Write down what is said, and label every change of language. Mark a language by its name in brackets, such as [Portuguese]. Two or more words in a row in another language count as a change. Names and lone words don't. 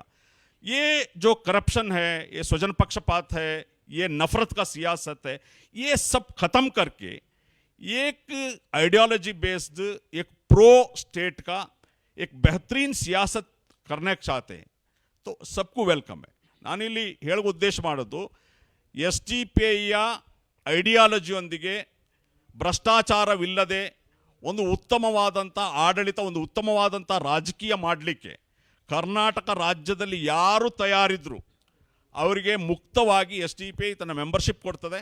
[Hindi] ये जो करप्शन है, ये स्वजन पक्षपात है, ये नफरत का सियासत है, ये सब खत्म करके एक [English] ideology based, [Hindi] एक [English] pro state [Hindi] का एक बेहतरीन सियासत करने चाहते हैं तो सबको ವೆಲ್ಕಮ್ है। [Kannada] ನಾನಿಲ್ಲಿ ಹೇಳುವ ಉದ್ದೇಶ ಮಾಡೋದು, ಎಸ್ ಟಿ ಪಿ ಐಯ ಐಡಿಯಾಲಜಿಯೊಂದಿಗೆ ಭ್ರಷ್ಟಾಚಾರವಿಲ್ಲದೆ ಒಂದು ಉತ್ತಮವಾದಂಥ ಆಡಳಿತ, ಒಂದು ಉತ್ತಮವಾದಂಥ ರಾಜಕೀಯ ಮಾಡಲಿಕ್ಕೆ ಕರ್ನಾಟಕ ರಾಜ್ಯದಲ್ಲಿ ಯಾರು ತಯಾರಿದ್ರು ಅವರಿಗೆ ಮುಕ್ತವಾಗಿ ಎಸ್ ಟಿ ಪಿ ಐ ತನ್ನ ಮೆಂಬರ್ಶಿಪ್ ಕೊಡ್ತದೆ।